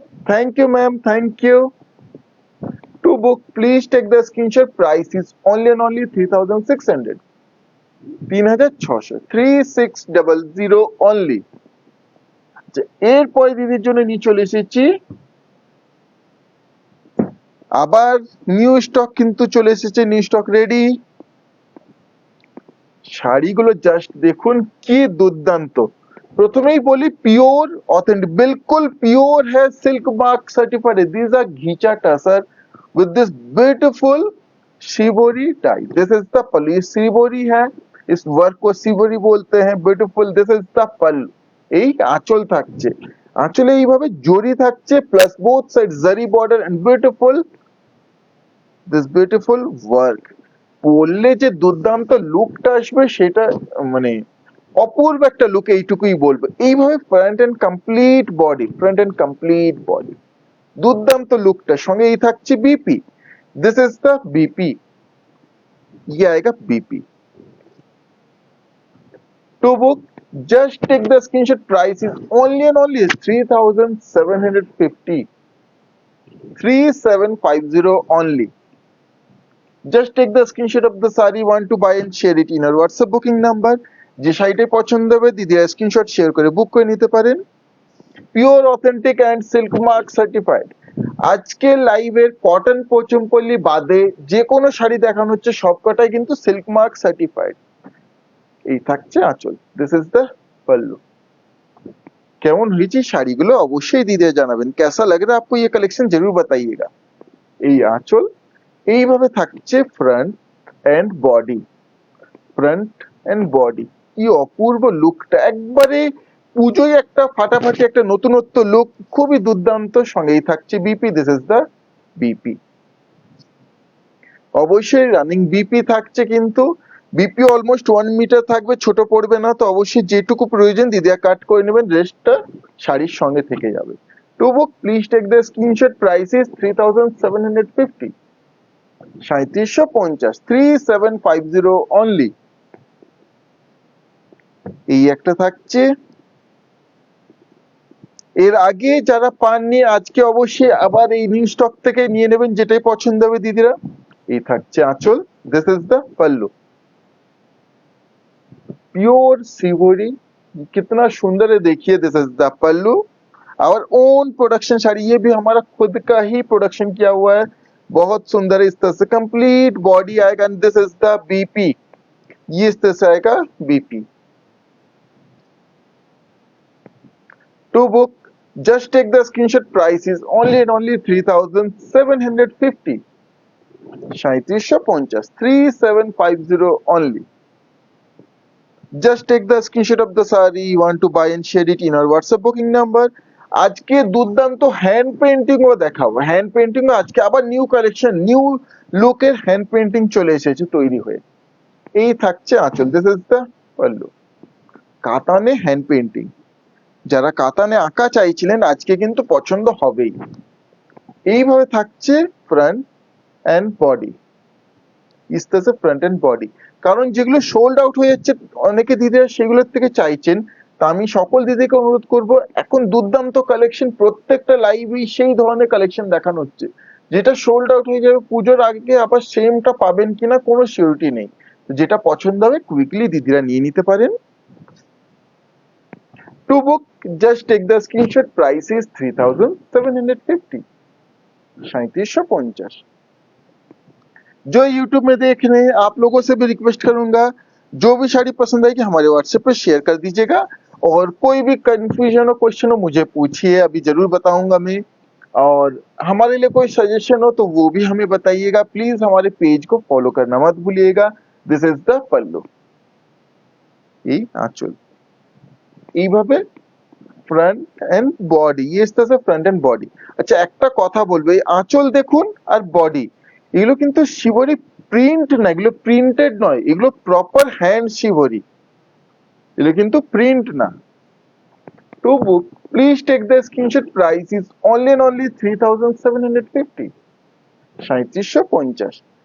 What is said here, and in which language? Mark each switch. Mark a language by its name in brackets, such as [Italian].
[English] Thank you ma'am, thank you. To book please take the screenshot, price is only and only 3600, 3600, 3600 only. [Bangla] এরপরে দিদির জন্য নিয়ে চলে এসেছি আবার নিউ স্টক, কিন্তু চলে এসেছে নিউ স্টক রেডি। শাড়িগুলো জাস্ট দেখুন কি দুর্দান্ত। প্রথমেই বলি [Hindi] পিওর অথেন্টিক, बिल्कुल प्योर है, silk mark certified. [English] This are ghicha tussar with this beautiful shibori tie. This is the pallu, [Hindi] shibori है, इस वर्क को शिवोरी बोलते हैं। [English] Beautiful, this is the pallu. [Bangla] এই আঁচল থাকছে, আঁচলে এইভাবে জরি থাকছে, প্লাস বোথ সাইড জারি border and beautiful this beautiful work. পরলে যে দুর্দান্ত লুকটা আসবে সেটা মানে অপূর্ব একটা লুক, এইটুকুই বলবো। এইভাবে front end complete body, front end complete body, দুর্দান্ত লুকটা, সঙ্গে এই থাকছে BP. [English] this is the BP, [Hindi] ये आएगा BP. [English] To book just take the screenshot, price is only and only 3750, 3750 only। just take the screenshot of the saree want to buy and share it in our WhatsApp booking number। [Bangla] যে শাড়িটা পছন্দ হবে দিদিরা screenshot share করে বুক করে নিতে পারেন। [English] Pure authentic and silk mark certified. [Bangla] আজকে লাইভের কটন পোচমপল্লী বাদে যে কোনো শাড়ি দেখানো হচ্ছে সবকটাই কিন্তু সিল্ক মার্ক সার্টিফাইড। এই থাকছে আঁচল, [English] This is the pallu. [Bangla] কেমন হয়েছে শাড়িগুলো অবশ্যই দিদিরা জানাবেন, [Hindi] कैसा लग रहा है आपको ये कलेक्शन जरूर बताइएगा। [Bangla] এই আঁচল, এইভাবে থাকছে front end body, front end body. কি অপূর্ব লুকটা, একবারে পুজোয় একটা ফাটাফাটি একটা নতুনত্ব লুক, খুবই দুর্দান্ত। সঙ্গেই থাকছে BP, this is the BP. অবশ্যই রানিং বিপি থাকছে, কিন্তু বিপি অলমোস্ট 1 মিটার থাকবে, ছোট পড়বে না, তো অবশ্যই যেটুকু প্রয়োজন দিদিয়া কাট করে নেবেন, রেস্টটা শাড়ির সঙ্গে থেকে যাবে। To book please take the screenshot, price is 3750, 3750, 3750 only. এই একটা থাকছে। এর আগে যারা পাননি আজকে অবশ্যই আবার এই নিউ স্টক থেকে নিয়ে নেবেন, যেটাই পছন্দ হবে দিদিরা। এই থাকছে আঁচল, [Hindi] this is the pallu, pure सिवोरी, कितना सुंदर है देखिए, this is the pallu, our own production sari, ये भी हमारा खुद का ही प्रोडक्शन किया हुआ है, बहुत सुंदर है। इस तरह से कंप्लीट बॉडी आएगा, and this is the BP, ये इस तरह से आएगा BP. [English] To book just take the screenshot, price is only and only 3750, 3750, 3750 only. Just take the screenshot of the saree you want to buy and share it in our WhatsApp booking number. [Bangla] আজকে দুর্দান্ত hand painting ও দেখাবো, hand painting আজকে আবার new collection, new লুকের hand painting চলে এসেছে তৈরি হয়ে। এই থাকছে আঁচল, this is the pallu, কাতানে hand painting. যারা কাতানে আঁকা চাইছিলেন আজকে কিন্তু পছন্দ হবেই। এইভাবে থাকছে front end body, ইস্তেছে front end body, কারণ যেগুলো সোল্ড আউট হয়ে যাচ্ছে অনেকে দিদিরা সেগুলোর থেকে চাইছেন, তা আমি সকল দিদিকে অনুরোধ করব, এখন দুর্দান্ত কালেকশন, প্রত্যেকটা লাইভেই সেই ধরনের কালেকশন দেখানো হচ্ছে, যেটা সোল্ড আউট হয়ে যাবে পুজোর আগে আবার সেমটা পাবেন কিনা কোনো সিউরিটি নেই। যেটা পছন্দ হবে কুইকলি দিদিরা নিয়ে নিতে পারেন। [English] To book, just take the screenshot, price is 3750, 3750। [Hindi] जो YouTube में देख रहे हैं आप लोगों से भी रिक्वेस्ट करूंगा, जो भी साड़ी पसंद आएगी हमारे WhatsApp पे शेयर कर दीजिएगा, और कोई भी कंफ्यूजन हो क्वेश्चन हो मुझे पूछिए, अभी जरूर बताऊंगा मैं, और हमारे लिए कोई सजेशन हो तो वो भी हमें बताइएगा। प्लीज हमारे पेज को फॉलो करना मत भूलिएगा। दिस इज द पल्लू, [Bangla] এই আঁচল, এইভাবে ফ্রন্ট এন্ড বডি, [Hindi] ये इस तरह से फ्रंट एंड बॉडी। [Bangla] আচ্ছা একটা কথা বলবো, এই আঁচল দেখুন আর বডি, এগুলো কিন্তু শিবরি প্রিন্ট না, এগুলো প্রিন্টেড নয়, এগুলো প্রপার হ্যান্ড শিবরি, এগুলো কিন্তু প্রিন্ট না। [English] To book please take the screenshot, price is only and only 3750, 3750।